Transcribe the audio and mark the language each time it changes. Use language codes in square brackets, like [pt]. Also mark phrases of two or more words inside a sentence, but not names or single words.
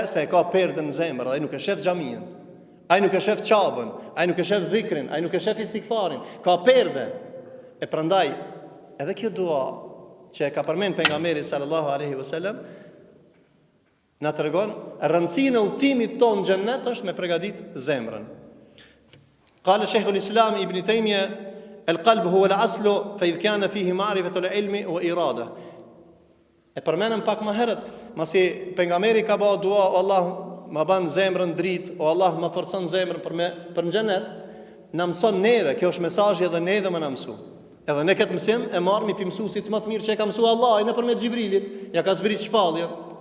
[sq] Se e ka perdën në zemër, dhe ai nuk e shef xhamin. Ai nuk e shef çabën, ai nuk e shef dhikrin, ai nuk e shef istighfarin, ka perdë. E prandaj edhe kjo dua që e ka përmend pejgamberi [ar] صلى الله عليه وسلم [sq] na tregon rëndësinë e udhëtimit ton në xhennet është me përgatit zemrën. [ar] قال شيخ الإسلام ابن تيمية القلب هو الأصل فإذا كان فيه معرفة العلم وإرادة. [sq] E përmenëm pak më herët, masi pejgamberi ka bëu dua, o Allah ma ban zemrën dritë, o Allah ma forcon zemrën për në xhennet, na mëson neve, kjo është mesazhi edhe neve më na mësu. Edhe ne këtë mësim e marrëm pi mësuesit më të mirë që e ka mësuar Allahu nëpërmjet Xhibrilit, ja ka zbrit shpalljen.